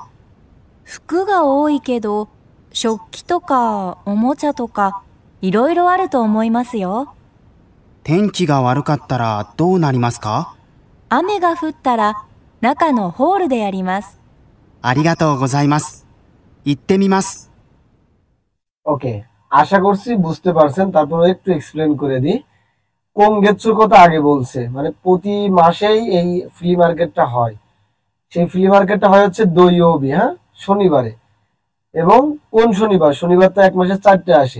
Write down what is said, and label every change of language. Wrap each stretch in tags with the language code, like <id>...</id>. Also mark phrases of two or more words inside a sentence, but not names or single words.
<ja>服が多いけど、食器とかおもちゃとかいろいろあると思いますよ。天気が悪かったらどうなりますか？雨が降ったら中のホールでやります。ありがとうございます。行ってみます。</ja> <bn>ওকে, আশা করছি বুঝতে পারছেন। তারপর একটু এক্সপ্লেন করে দিই। কোন গেটসুর কথা আগে বলছে, মানে প্রতি মাসেই এই ফ্লি মার্কেটটা হয়। সেই ফ্লি মার্কেটটা হয় হচ্ছে দৈয়বি, হ্যাঁ, শনিবারে। এবং কোন শনিবার? শনিবার তো 1 মাসে 4টে আসে।</bn>